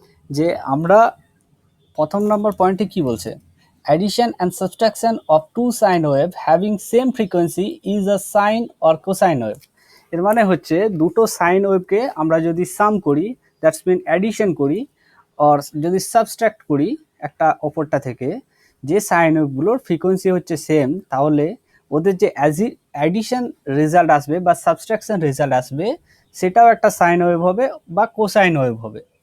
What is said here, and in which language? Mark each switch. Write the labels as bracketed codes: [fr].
[bn] যে আমরা প্রথম নম্বর পয়েন্টে কি বলছে? [en] addition and subtraction of two sine wave having same frequency is a sine or cosine wave. [bn] এর মানে হচ্ছে দুটো সাইন ওয়েভকে আমরা যদি সাম করি, দ্যাটস মিন অ্যাডিশন করি, অর যদি সাবস্ট্রাক্ট করি একটা অপরটা থেকে, যে সাইন ওয়েভগুলোর ফ্রিকোয়েন্সি হচ্ছে সেম, তাহলে ওদের যে অ্যাডিশন রেজাল্ট আসবে বা সাবস্ট্রাকশন রেজাল্ট আসবে সেটাও একটা সাইন ওয়েভ হবে বা কোসাইন ওয়েভ হবে।